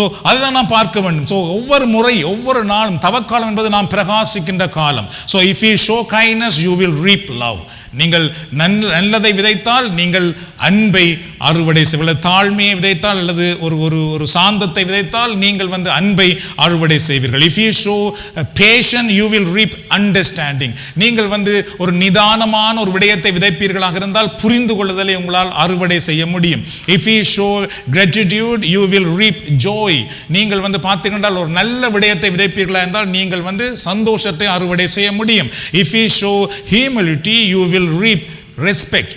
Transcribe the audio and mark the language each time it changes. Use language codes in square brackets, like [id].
[ta] அதுதான் நாம் பார்க்க வேண்டும். ஒவ்வொரு முறை ஒவ்வொரு நாளும் தவக்காலம் என்பது நாம் பிரகாசிக்கின்ற காலம். [en] If you show kindness you will reap love. [ta] நீங்கள் நல்லதை விதைத்தால் நீங்கள் அன்பை அறுவடை செய்வீர்கள். தாழ்மையை விதைத்தால் அல்லது ஒரு சாந்தத்தை விதைத்தால் நீங்கள் அன்பை அறுவடை செய்வீர்கள். [en] If you show patience you will reap understanding. [ta] நீங்கள் ஒரு நிதானமான ஒரு விடயத்தை விதைப்பீர்களாக இருந்தால் புரிந்து கொள்ளுதலை உங்களால் அறுவடை செய்ய முடியும். [en] If you show gratitude you will reap joy. [ta] நீங்கள் பார்த்தீங்கன்னா ஒரு நல்ல விடயத்தை விதைப்பீர்களா என்றால் நீங்கள் சந்தோஷத்தை அறுவடை செய்ய முடியும். [en] If you show humility you will reap respect.